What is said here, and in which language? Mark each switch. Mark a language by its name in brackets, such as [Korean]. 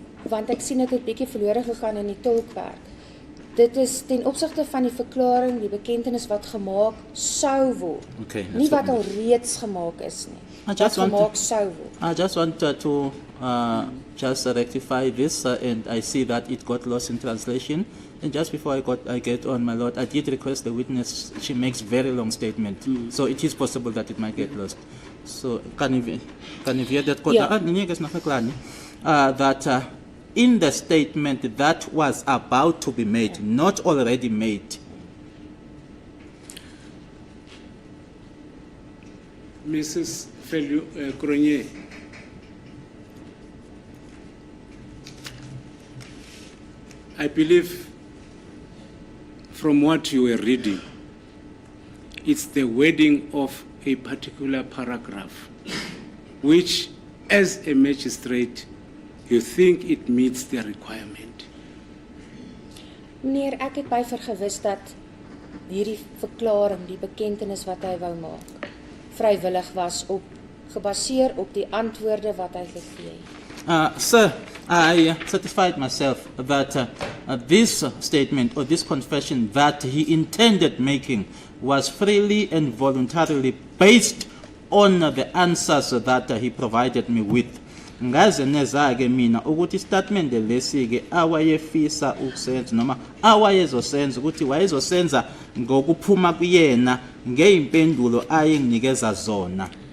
[Afrikaans] Want ek sien dit het bietjie verlore gegaan in die tolkwerk. Dit is ten opsigte van die verklaring, die bekentenis wat gemaak sou word. [English] Okay, [Afrikaans] Nie wat al reeds gemaak is nie. Wat gemaak sou word. [English] I just want to just rectify this, and I see that it got lost in translation. And just before I get on, my lord, I did request the witness. She makes very long statement, so it is possible that it might get lost. So can you hear that? Yeah. That in the statement that was about to be made, not already made. Mrs. Cronje, I believe from what you were reading, it's the wording of a particular paragraph, which as a magistrate, you think it meets the requirement. [Afrikaans] Meneer, ek het by vergewis dat hierdie verklaring, die bekentenis wat hy wou maak, vrywillig was gebaseer op die antwoorde wat hy gegee het. [English] Sir, I satisfied myself that this statement or this confession that he intended making was freely and voluntarily based on the answers that he provided me with. [Zulu] Ngaze nezake mina ukuthi statement lesi ke awayefisa ukusenza noma awayezosenza ukuthi wayezosenza ngokuphuma kuyena ngeimpendulo ayenginikeza zona.